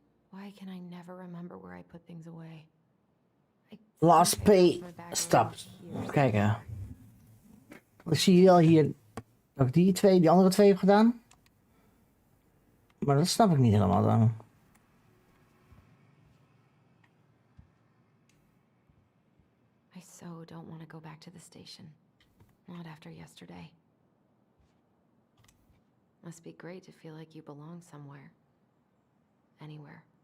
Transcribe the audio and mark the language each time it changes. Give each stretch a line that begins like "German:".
English: Why can I never remember where I put things away? Last pay stop.
Dutch: Even kijken. Ik zie wel hier dat ik die andere twee heb gedaan. Maar dat snap ik niet helemaal dan.
English: I so don't want to go back to the station. Not after yesterday. Must be great to feel like you belong somewhere. Anywhere.